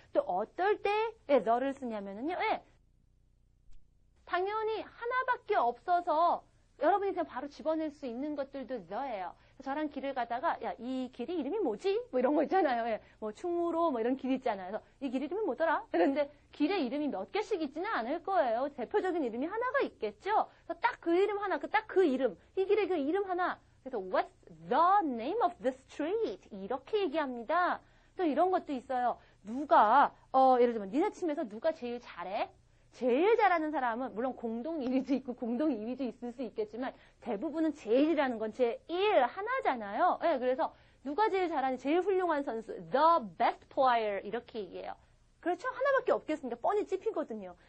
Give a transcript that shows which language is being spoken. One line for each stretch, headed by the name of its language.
Korean: 또 어떨 때 the를 쓰냐면은요. 당연히 하나밖에 없어서 여러분이 그냥 바로 집어낼 수 있는 것들도 the예요. 저랑 길을 가다가 이 길이 이름이 뭐지? 뭐 이런 거 있잖아요. 뭐 충무로 뭐 이런 길 있잖아요. 그래서 이 길 이름이 뭐더라? 그런데 길의 이름이 몇 개씩 있지는 않을 거예요. 대표적인 이름이 하나가 있겠죠. 그래서 딱 그 이름 하나, 딱 그 이름, 이 길의 그 이름 하나.
English: 그래서 what's the name of the street?
Korean: 이렇게 얘기합니다. 또 이런 것도 있어요. 누가 예를 들면 니네 팀에서 누가 제일 잘해? 제일 잘하는 사람은 물론 공동 1위도 있고 공동 2위도 있을 수 있겠지만 대부분은 제일이라는 건 제1 하나잖아요. 그래서 누가 제일 잘하는 제일 훌륭한 선수
English: the best player
Korean: 이렇게 얘기해요. 그렇죠? 하나밖에 없겠습니까? 뻔히 찝히거든요.